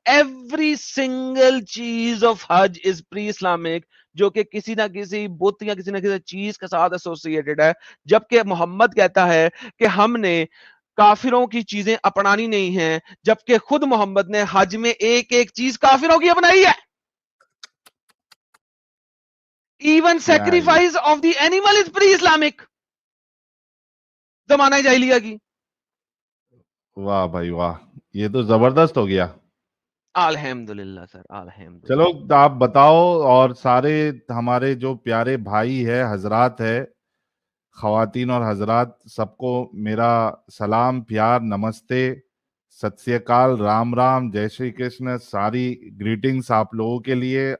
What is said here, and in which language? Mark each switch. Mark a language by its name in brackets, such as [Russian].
[English] every single چیز of Hajj is pre Islamic, [Urdu] جو کہ کسی نہ کسی بت یا کسی نہ کسی چیز کے ساتھ ایسوسیٹڈ ہے. جبکہ محمد کہتا ہے کہ ہم نے کافروں کی چیزیں اپنانی نہیں ہیں، جبکہ خود محمد نے حج میں ایک ایک چیز کافروں کی اپنائی ہے. [English] even [Urdu] کیا یہ [English] sacrifice of the animal is pre Islamic, [Urdu] زمانہ جاہلیہ کی. واہ بھائی واہ، یہ تو زبردست ہو گیا. الحمدللہ سر، الحمدللہ. چلو آپ بتاؤ، اور سارے ہمارے جو پیارے بھائی ہے، حضرات ہے، خواتین اور حضرات، سب کو میرا سلام، پیار، نمستے، ست سری اکال، رام رام، جے شری کرشن، ساری گریٹنگز آپ لوگوں کے لیے.